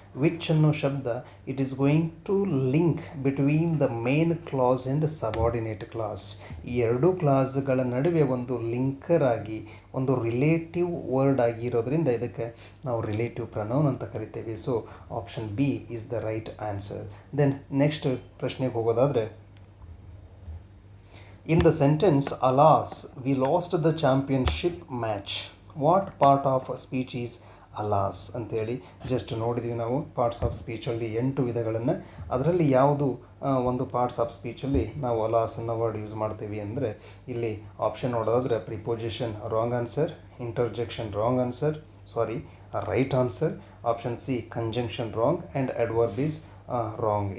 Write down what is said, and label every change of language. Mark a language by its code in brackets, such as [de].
[en] which [kn] ಅನ್ನೋ ಶಬ್ದ [en] It is going to link between the main clause and subordinate clause. [kn] ಈ ಎರಡೂ ಕ್ಲಾಸ್ಗಳ ನಡುವೆ ಒಂದು ಲಿಂಕರ್ ಆಗಿ ಒಂದು ರಿಲೇಟಿವ್ ವರ್ಡ್ ಆಗಿರೋದ್ರಿಂದ ಇದಕ್ಕೆ ನಾವು ರಿಲೇಟಿವ್ ಪ್ರನೌನ್ ಅಂತ ಕರಿತೇವೆ. [en] So option B is the right answer. [kn] Then next ಪ್ರಶ್ನೆಗೆ ಹೋಗೋದಾದರೆ [en] in the sentence alas we lost the championship match, what part of speech is alas [kn] ಅಂತೇಳಿ ಜಸ್ಟ್ ನೋಡಿದ್ವಿ ನಾವು. ಪಾರ್ಟ್ಸ್ ಆಫ್ ಸ್ಪೀಚಲ್ಲಿ 8 ವಿಧಗಳನ್ನು, ಅದರಲ್ಲಿ ಯಾವುದು ಒಂದು ಪಾರ್ಟ್ಸ್ ಆಫ್ ಸ್ಪೀಚಲ್ಲಿ ನಾವು ಅಲಾಸ್ ಅನ್ನೋ ವರ್ಡ್ ಯೂಸ್ ಮಾಡ್ತೀವಿ ಅಂದರೆ ಇಲ್ಲಿ ಆಪ್ಷನ್ ನೋಡೋದಾದರೆ preposition wrong answer, interjection wrong answer, right answer, option C conjunction wrong and adverb is wrong.